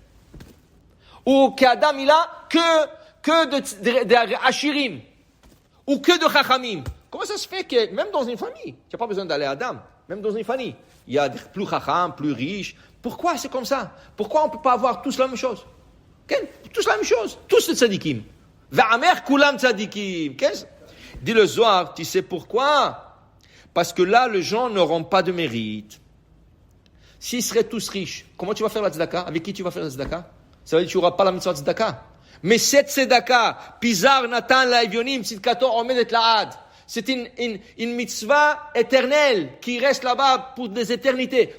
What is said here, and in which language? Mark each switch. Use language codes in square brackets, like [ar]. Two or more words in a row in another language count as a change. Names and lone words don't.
[fr] Ou qu'Adam il a que de Ashirim? Ou que de Chachamim? Comment ça se fait que, même dans une famille, tu n'as pas besoin d'aller à Adam, même dans une famille, il y a plus Chacham, plus riches. Pourquoi c'est comme ça? Pourquoi on ne peut pas avoir tous la même chose? Tous la même chose. Tous les tzadikim. [he] ואמר כולם צדיקים. [fr] Dit le Zohar, tu sais pourquoi? Parce que là, les gens n'auront pas de mérite. S'ils seraient tous riches, comment tu vas faire la tzedaka? Avec qui tu vas faire la tzedaka? Ça veut dire que tu n'auras pas la mitzvah de tzedaka. Mais cette tzedaka, [he] פזר נתן לאביונים צדקתו עומדת לעד, [fr] c'est une mitzvah éternelle qui reste là-bas pour des éternités.